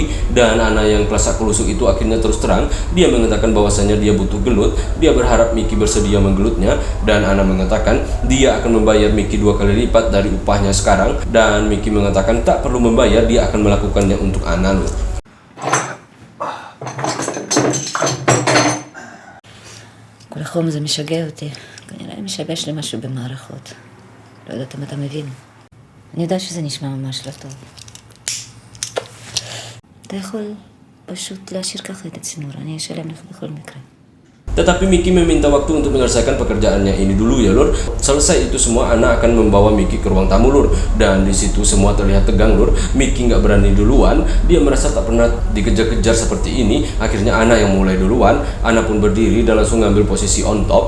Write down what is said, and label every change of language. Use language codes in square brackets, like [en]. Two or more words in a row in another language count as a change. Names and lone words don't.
[id] Dan Ana yang kelasak kelusuk itu akhirnya terus terang. Dia mengatakan bahwasanya dia butuh gelut. Dia berharap Mickey bersedia menggelutnya. Dan Ana mengatakan dia akan membayar Mickey 2 kali lipat dari upahnya sekarang. Dan Mickey mengatakan tak perlu membayar, dia akan melakukannya untuk Ana lur. [he] כל החום הזה משגע אותי. כנראה משבש לי משהו במערכות. לא יודעת אם אתה מבין. אני יודעת שזה נשמע ממש לא טוב. אתה יכול פשוט להשאיר ככה את הצינור. אני אשלם לך בכל מקרה. [id] Tetapi Mickey meminta waktu untuk menyelesaikan pekerjaannya ini dulu ya lur. Selesai itu semua, Ana akan membawa Mickey ke ruang tamu lur. Dan di situ semua terlihat tegang lur. Mickey nggak berani duluan. Dia merasa tak pernah dikejar-kejar seperti ini. Akhirnya Ana yang mulai duluan. Ana pun berdiri dan langsung ngambil posisi [en] on top.